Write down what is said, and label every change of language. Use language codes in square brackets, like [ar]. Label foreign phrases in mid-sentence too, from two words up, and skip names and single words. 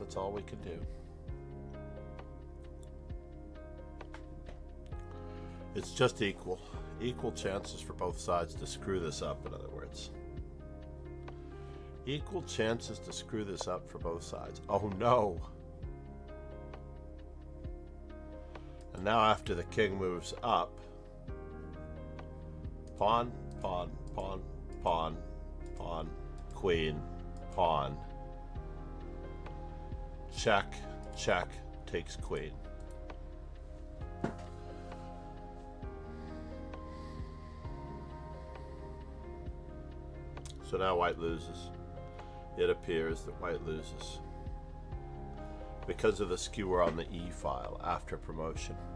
[en] That's all we can do. It's just equal. Equal chances for both sides to screw this up, in other words. Equal chances to screw this up for both sides. Oh no! And now after the king moves up, pawn, pawn, pawn, pawn, pawn, queen, pawn, check, check, takes queen. So now white loses. It appears that white loses because of the skewer on the E file after promotion.